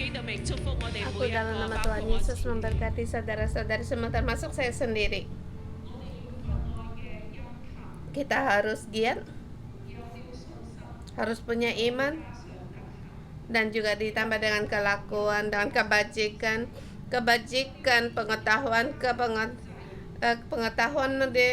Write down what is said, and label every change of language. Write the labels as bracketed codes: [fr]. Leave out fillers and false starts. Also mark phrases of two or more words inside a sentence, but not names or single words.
[yue] 力祝福我哋 [id] Aku [yue] 每一 [id] dalam [yue] 個， [id] nama [yue] 包 [id] Tuhan [yue] 括我 [id] Yesus [yue] 自己。 [id] memberkati saudara-saudari semua termasuk saya sendiri. Kita harus giat, harus punya iman, dan juga ditambah dengan kelakuan, dengan kebajikan, pengetahuan, pengetahuan